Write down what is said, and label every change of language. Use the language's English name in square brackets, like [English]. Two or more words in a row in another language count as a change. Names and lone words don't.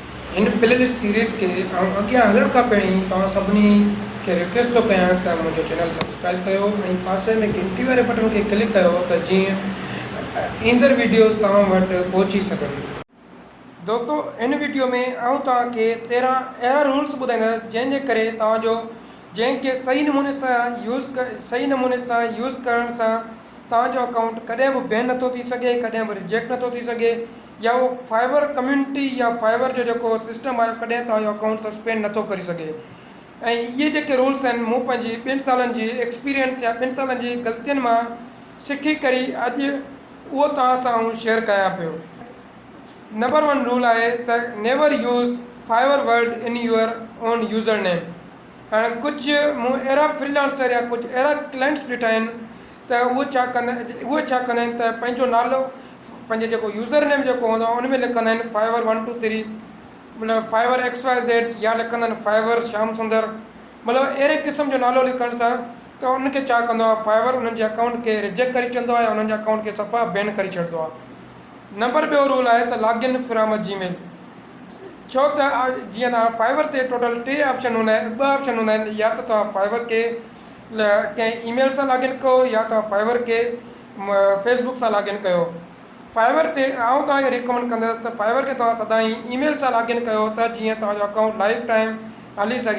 [Sindhi] इन [English] playlist series [Sindhi] के अॻियां हलण खां पहिरीं तव्हां सभिनी खे रिक्वेस्ट थो कयां त मुंहिंजो चैनल सब्सक्राइब कयो ऐं पासे में घंटी वारे बटन खे क्लिक कयो त जीअं ईंदड़ वीडियोज़ तव्हां वटि पहुची सघनि। दोस्तो, इन वीडियो में आउं तव्हांखे 13 अहिड़ा रूल्स ॿुधाईंदुसि जंहिंजे करे जंहिंखे सही नमूने सां यूज़ करण सां तव्हांजो अकाउंट कॾहिं बि बैन नथो थी सघे, कॾहिं बि रिजेक्ट नथो थी सघे, या वो फाइवर कम्युनिटी या फाइवर जो जेको सिस्टम आहे कॾहिं तव्हांजो अकाउंट सस्पेंड नथो करे सघे। ऐं इहे जेके रूल्स आहिनि मूं पंहिंजी 2 सालनि जी एक्सपीरियंस या 2 सालनि जी ग़लतियुनि मां सिखी करे अॼु उहो तव्हां सां आउं शेयर कयां पियो। नंबर 1 रूल आहे त [English] never use Fiverr word in your own user name. [Sindhi] हाणे कुझु मूं अहिड़ा फ्रीलांसर या कुझु अहिड़ा क्लाइंट्स ॾिठा आहिनि त उहे छा कंदा आहिनि त पंहिंजो नालो, पंहिंजो जेको [English] user name [Sindhi] जेको हूंदो आहे उन में लिखंदा आहिनि फाइवर 1 2 3, मतिलबु फाइवर XYZ, या लिखंदा आहिनि फाइवर श्याम सुंदर। मतिलबु अहिड़े क़िस्म जो नालो लिखण सां त उनखे छा कंदो आहे, फाइवर उन्हनि जे अकाउंट खे रिजेक्ट करे छॾींदो आहे या उन्हनि जे अकाउंट खे सफ़ा बैन करे छॾींदो आहे। नंबर 2 रूल आहे त [English] login from Gmail. [Sindhi] छो त जीअं तव्हां फाइवर ते टोटल 2 ऑप्शन हूंदा आहिनि, 2 ऑप्शन हूंदा आहिनि, या त तव्हां फाइवर खे कंहिं ईमेल सां लॉगिन कयो या तव्हां फाइवर खे फेसबुक सां लॉगिन कयो। फाइवर ते आउं तव्हांखे रिकमेंड कंदुसि त फाइवर खे तव्हां सदाईं ईमेल सां लॉगिन कयो त जीअं तव्हांजो अकाउंट [English] life time [Sindhi] हली सघे।